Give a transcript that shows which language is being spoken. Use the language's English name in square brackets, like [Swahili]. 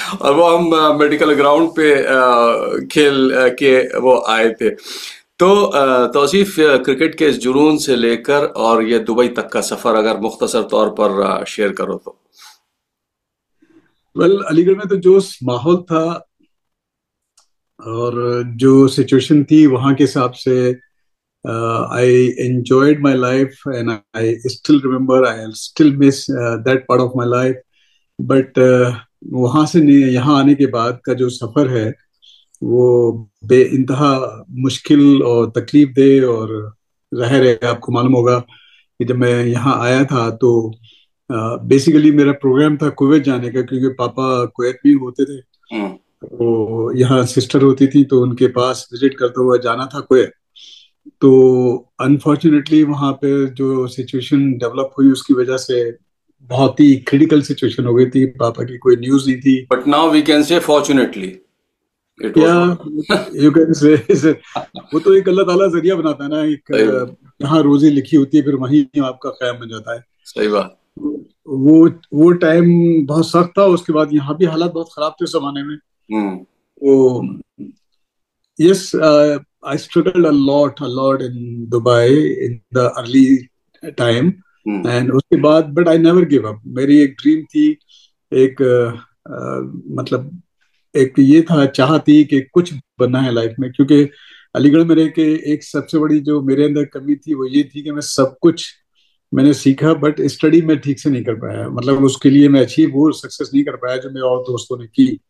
[Hindi] और वो हम मेडिकल ग्राउंड पे खेल के वो आए थे। तो तौसीफ, क्रिकेट के इस जुनून से लेकर और ये दुबई तक का सफर अगर मुख्तसर तौर पर शेयर करो तो। वेल, अलीगढ़ में तो जो माहौल था और जो सिचुएशन थी, वहाँ के हिसाब से [English] I enjoyed my life, and I still remember, I still miss that part of my life. [Hindi] But वहाँ से यहाँ आने के बाद का जो सफर है, वो बेइंतहा मुश्किल और तकलीफ दे और ज़ाहिर है आपको मालूम होगा कि जब मैं यहाँ आया था तो बेसिकली मेरा प्रोग्राम था कुवैत जाने का, क्योंकि पापा कुवैत में होते थे। तो यहाँ सिस्टर होती थी, तो उनके पास विजिट करते हुए जाना था कुवैत। तो अनफॉर्चुनेटली वहाँ पे जो सिचुएशन डेवलप हुई, उसकी वजह से बहुत ही क्रिटिकल सिचुएशन हो गई थी। पापा की कोई न्यूज़ नहीं थी। [English] but now we can say fortunately you can say [Hindi] वो तो एक अल्लाह ताला जरिया बनाता है ना, एक जहाँ रोजी लिखी होती है फिर वहीं आपका क़याम बन जाता है। सही बात। वो टाइम बहुत सख्त था। उसके बाद यहाँ भी हालात बहुत खराब थे उस जमाने में। [English] तो yes, I struggled a lot in Dubai in the early time, and [Hindi] उसके बाद [English] but I never give up। [Hindi] मेरी एक ड्रीम थी, एक मतलब एक ये था, चाह थी कि कुछ बनना है लाइफ में। क्योंकि अलीगढ़ में रह के एक सबसे बड़ी जो मेरे अंदर कमी थी वो ये थी कि मैं सब कुछ मैंने सीखा, बट स्टडी में ठीक से नहीं कर पाया। मतलब उसके लिए मैं अचीव वो सक्सेस नहीं कर पाया जो मेरे और दोस्तों ने की।